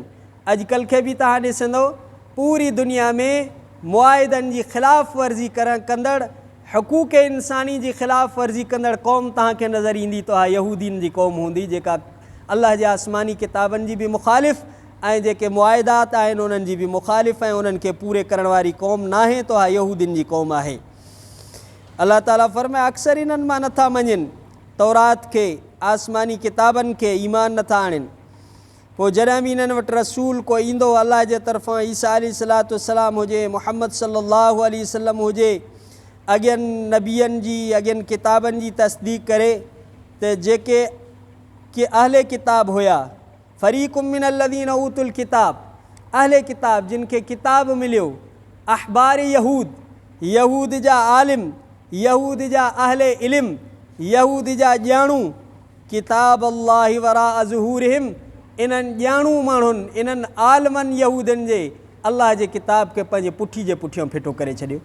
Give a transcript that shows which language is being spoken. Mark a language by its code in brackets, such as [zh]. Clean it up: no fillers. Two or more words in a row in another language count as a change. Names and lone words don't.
[sd] अॼुकल्ह खे बि तव्हां ॾिसंदो पूरी दुनिया में मुआहिदनि जी ख़िलाफ़ वर्ज़ी कंदड़, हुक़ूक़ इंसानी जी ख़िलाफ़ वर्ज़ी कंदड़ क़ौम तव्हांखे नज़र ईंदी त यहूदियुनि जी क़ौम हूंदी, जेका अलाह जे आसमानी किताबनि जी बि मुख़ालिफ़ ऐं जेके मुआहिदात आहिनि उन्हनि जी बि मुख़ालिफ़ ऐं उन्हनि खे पूरे करण वारी क़ौम नाहे त यहूदियुनि जी क़ौम आहे। अलाह ताला फ़रमाए अक्सर इन्हनि मां नथा मञनि, तौरात खे, आसमानी किताबनि खे ईमान नथा आणनि। पोइ जॾहिं बि इन्हनि वटि रसूल को ईंदो अलाह जे तरफ़ां, ईसा अलैहिस्सलाम हुजे, मुहम्मद [ar] صلى الله عليه وسلم [sd] हुजे, अॻियनि नबियनि जी अॻियनि किताबनि जी तस्दीक़ करे त जेके कि अहले किताब हुया, [ar] فريق من الذين أوتوا الكتاب, [sd] अहले किताब जिन खे किताब मिलियो, अहबार यहूद, यहूद जा आलिम, यहूद जा अहले इल्म, यहूद जा ॼाणू, [ar] كتاب الله وراء ظهورهم, [sd] इन्हनि ॼाणू माण्हुनि, इन्हनि आलमनि यहूदनि जे अलाह जे किताब खे पंहिंजे पुठी जे पुठियों फिटो करे छॾियो।